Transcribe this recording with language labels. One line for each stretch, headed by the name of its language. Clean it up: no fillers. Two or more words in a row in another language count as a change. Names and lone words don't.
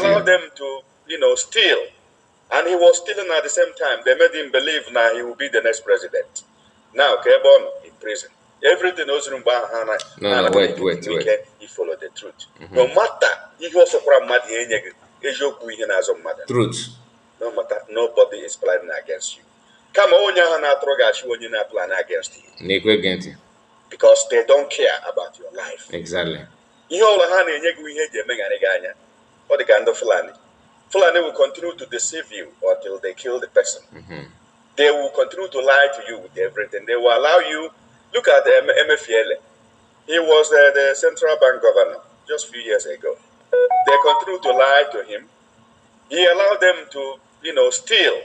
English: He allowed them to, steal. And he was stealing at the same time. They made him believe now he will be the next president. Now, Kebon in prison. Everything was wait. He followed the truth. No matter if you also cry mad
Igbo: eziokwu ihe na-azọ mmadụ.
English: Truth. No matter, nobody is planning against you.
Igbo: Kama onye ahụ na-atụrụ gị achị onye na-
English: plan against you. Because they don't care about your life. Exactly.
Igbo: Ihe ọbụla ha na-enye gị ihe eji emegharị gị anya. Ọ dị ka ndị Fulani.
English: Fulani will continue to deceive you until they kill the person. They will continue to lie to you with everything. They will allow you. Look at Emefiele. He was the central bank governor just a few years ago. They continue to lie to him. He allowed them to, steal.